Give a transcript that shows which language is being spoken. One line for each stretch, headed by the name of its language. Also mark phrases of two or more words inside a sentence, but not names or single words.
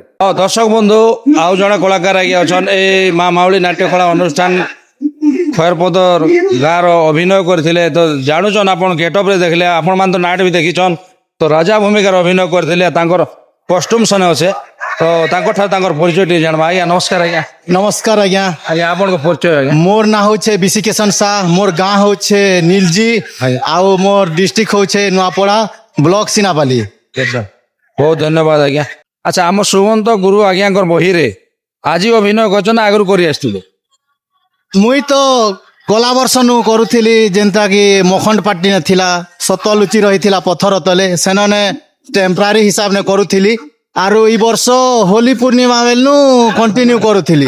Odia: ହଁ ଦର୍ଶକ ବନ୍ଧୁ ଆଉ ଜଣେ କଳାକାର ଆଜ୍ଞା ଅଛନ୍ ଏଇ ମା ମାଉଳି ନାଟ୍ୟ କଳା ଅନୁଷ୍ଠାନ ଖୟରପଦ ଗାଁର ଅଭିନୟ କରିଥିଲେ। ତ ଜାଣୁଛନ୍ ଆପଣ ଗେଟଅପ୍ ରେ ଦେଖିଲେ ଆପଣ ମାନେ ତ ନାଟ ବି ଦେଖିଛନ୍। ତ ରାଜା ଭୂମିକାର ଅଭିନୟ କରିଥିଲେ ତାଙ୍କର କଷ୍ଟ୍ୟୁମ ସନେ ଅଛେ। ତ ତାଙ୍କ ଠାରୁ ତାଙ୍କର ପରିଚୟ ଟିକେ ଜାଣବା। ଆଜ୍ଞା ନମସ୍କାର ଆଜ୍ଞା।
Sambalpuri: ନମସ୍କାର ଆଜ୍ଞା।
Odia: ଆଜ୍ଞା ଆପଣଙ୍କ ପରିଚୟ ଆଜ୍ଞା।
Sambalpuri: ମୋର ନା ହୋଚେ ବିସି କିଶନ ଶାହ, ମୋର ଗାଁ ହୋଚେ ନୀଲଜୀ
Odia: ଆଜ୍ଞା।
Sambalpuri: ଆଉ ମୋର ଡିଷ୍ଟ୍ରିକ୍ଟ ହୋଚେ ନୁଆପଡ଼ା ବ୍ଲକ ସିନାପାଲି।
Odia: ବହୁତ ଧନ୍ୟବାଦ ଆଜ୍ଞା। ଆଚ୍ଛା ଆମ ସୁମନ୍ତ ଗୁରୁ ଆଜ୍ଞାଙ୍କର ବହିରେ ଆଜି ଅଭିନୟ କରିଛନ୍ତି ନା ଆଗରୁ କରି ଆସିଥିଲେ?
Sambalpuri: ମୁଇଁ ତ ଗଲା ବର୍ଷ ନୁ କରୁଥିଲି ଯେନ୍ତା କି ମଖଣ୍ଡ ପାଟି ଥିଲା ସତ ଲୁଚି ରହିଥିଲା ପଥର ତଲେ ସେନନେ ଟେମ୍ପରାରୀ ହିସାବ ନେ କରୁଥିଲି ଆରୁ ଇ ବର୍ଷ ହୋଲି ପୂର୍ଣ୍ଣିମା ବେଲନୁ କଣ୍ଟିନ୍ୟू କରୁଥିଲି।